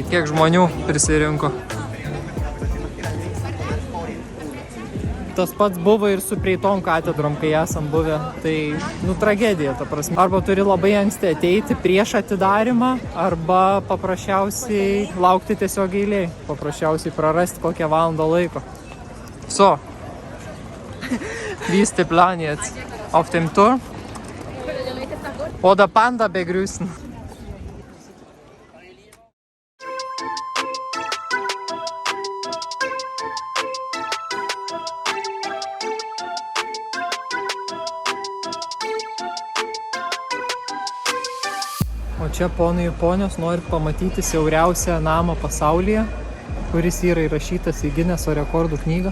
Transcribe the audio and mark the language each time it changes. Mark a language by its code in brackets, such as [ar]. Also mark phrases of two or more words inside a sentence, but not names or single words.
[lt] Kiek žmonių prisirinko? Tas pats buvo ir su prieitom katedrom, kai esam buvę. Tai, tragedija, ta prasme. Arba turi labai anksti ateiti prieš atidarimą, arba paprasčiausiai laukti tiesiog eilėj. Paprasčiausiai prarasti kokią valandą laiko. [de] So, wie ist der Plan jetzt? Auf dem Tour? Oder Panda begrüßen? [lt] O čia ponai ir ponios nori pamatyti siauriausią namą pasaulyje, kuris yra įrašytas į Gineso rekordų knygą.